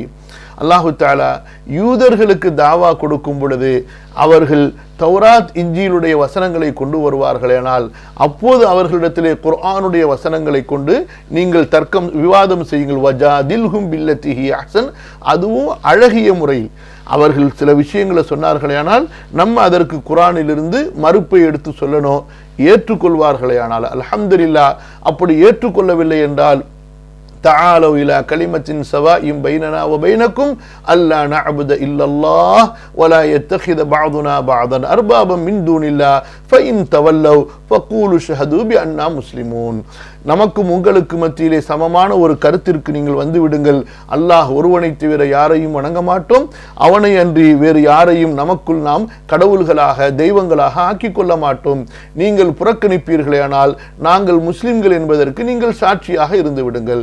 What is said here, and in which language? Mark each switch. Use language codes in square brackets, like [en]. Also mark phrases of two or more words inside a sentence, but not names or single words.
[ta] அல்லாஹு தஆலா யூதர்களுக்கு தாவா கொடுக்கும் பொழுது அவர்கள் தௌராத் இஞ்சிலுடைய வசனங்களை கொண்டு வருவார்களேனால் அப்போது அவர்களிடத்திலே குர்ஆனுடைய வசனங்களை கொண்டு நீங்கள் தர்க்கம் விவாதம் செய்யுங்கள். [ar] وجادلهم بالتي هي أحسن, [ta] அதுவும் அழகிய முறையில். அவர்கள் சில விஷயங்களை சொன்னார்களேயானால் நம்ம அதற்கு குர்ஆனிலிருந்து மறுப்பை எடுத்து சொல்லணும். ஏற்றுக்கொள்வார்களேயானால் அல்ஹம்துலில்லாஹ். அப்படி ஏற்றுக்கொள்ளவில்லை என்றால் [ar] تعالوا إلى كلمة سواء بيننا وبينكم ألا نعبد إلا الله ولا يتخذ بعضنا بعضا أربابا من دون الله فإن تولوا فقولوا اشهدوا بأننا مسلمون. [ta] நமக்கும் உங்களுக்கு மத்தியிலே சமமான ஒரு கருத்திற்கு நீங்கள் வந்து விடுங்கள். அல்லாஹ் ஒருவனை தவிர யாரையும் வணங்க மாட்டோம், அவனை அன்றி வேறு யாரையும் நமக்குள் நாம் கடவுள்களாக தெய்வங்களாக ஆக்கிக் கொள்ள மாட்டோம். நீங்கள் புறக்கணிப்பீர்களேயானால் நாங்கள் முஸ்லிம்கள் என்பதற்கு நீங்கள் சாட்சியாக இருந்து விடுங்கள்.